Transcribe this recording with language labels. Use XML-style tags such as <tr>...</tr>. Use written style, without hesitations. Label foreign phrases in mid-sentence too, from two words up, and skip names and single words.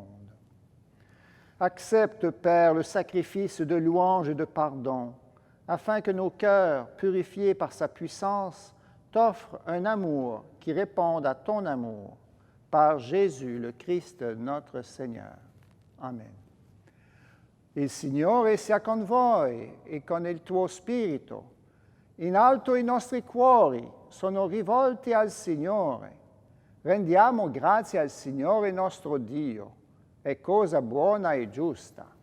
<fr>Accepte, Père, le sacrifice de louange et de pardon, afin que nos cœurs, purifiés par sa puissance, t'offrent un amour qui réponde à ton amour. Par Jésus, le Christ, notre Seigneur. Amen.</fr> <it>Il Signore sia con voi e con il tuo spirito. In alto i nostri cuori sono rivolti al Signore. Rendiamo grazie al Signore nostro Dio. È cosa buona e giusta.</it>